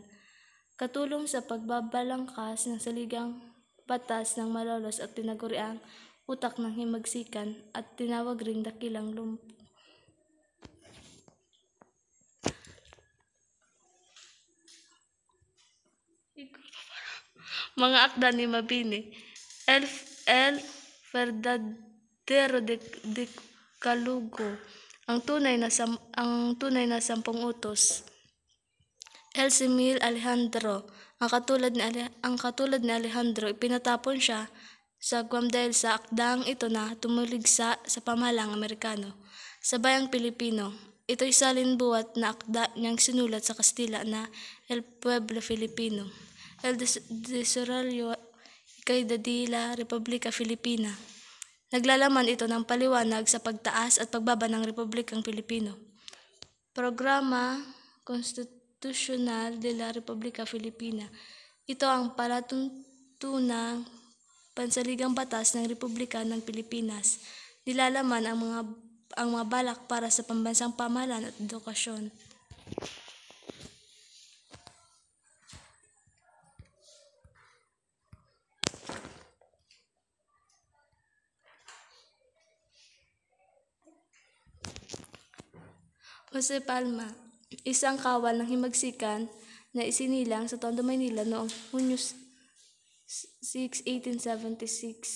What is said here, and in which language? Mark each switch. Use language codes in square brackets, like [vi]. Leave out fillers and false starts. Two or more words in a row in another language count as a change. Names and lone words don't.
[tl] Katulong sa pagbabalangkas ng saligang batas ng Malolos at tinaguriang utak ng himagsikan at tinawag ring dakilang mga akda ni Mabini. El Verdadero de Calugo, ang tunay na 10 utos. El Simil Alejandro, ang katulad ni Alejandro, ipinatapon siya sa Guam dahil sa akdang ito na tumuligsa sa pamahalang Amerikano sa bayang Pilipino. Ito'y salinbuwat na akda niyang sinulat sa Kastila na El Pueblo Filipino. El Desarrollo de la República Filipina. Naglalaman ito ng paliwanag sa pagtaas at pagbaba ng Republikang Pilipino. Programa Constitucional de la República Filipina. Ito ang palatuntunang pansaligang batas ng Republika ng Pilipinas. Nilalaman ang mga balak para sa pambansang pamahalaan at edukasyon. Jose Palma, isang kawal ng himagsikan na isinilang sa Tondo, Maynila noong Hunyo 6, 1876.